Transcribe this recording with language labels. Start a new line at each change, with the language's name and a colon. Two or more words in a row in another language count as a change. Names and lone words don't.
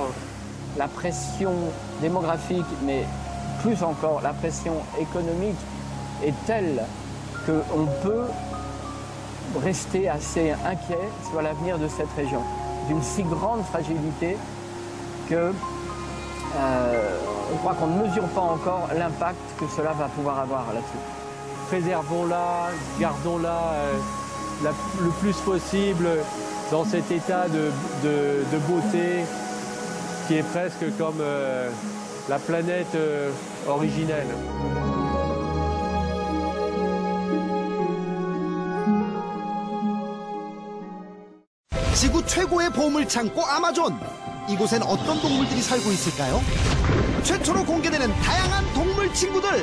French: La pression démographique, mais plus encore la pression économique est telle qu'on peut rester assez inquiet sur l'avenir de cette région, d'une si grande fragilité que on croit qu'on ne mesure pas encore l'impact que cela va pouvoir avoir là-dessus. Préservons-la, gardons-la le plus possible dans cet état de beauté qui est presque comme la planète originelle.
Korean: 지구 최고의 보물 창고 아마존. 이곳엔 어떤 동물들이 살고 있을까요? 최초로 공개되는 다양한 동물 친구들.